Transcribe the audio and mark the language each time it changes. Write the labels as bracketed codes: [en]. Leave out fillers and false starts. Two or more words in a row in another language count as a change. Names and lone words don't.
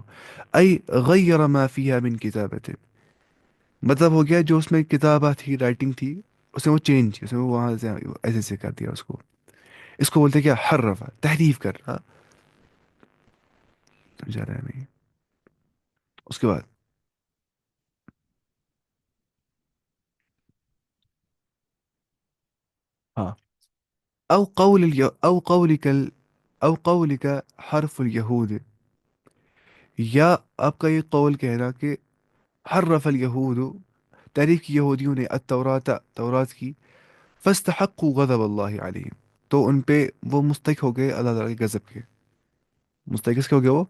[ar] ای غیر ما فیہا من کتابت، [ur] مطلب ہو گیا جو اس میں کتابہ تھی، رائٹنگ تھی، اس نے وہ چینج، اس نے وہ وہاں سے ایسے سے کر دیا اس کو. اس کو بولتے کیا؟ حرف، تحریف کرنا. سمجھا رہا ہے نہیں؟ اس کے بعد ہاں. [ar] او قولک او قولک حرف الیہود، [ur] یا آپ کا یہ قول کہنا کہ [ar] حرف الیہود، [ur] تحریف کی یہودیوں نے التورات، تورات کی. [ar] فاستحقوا غضب اللہ علیہم، [ur] تو ان پہ وہ مستحق ہو گئے اللہ تعالیٰ کے غضب کے. مستحق کس کے ہو گئے وہ؟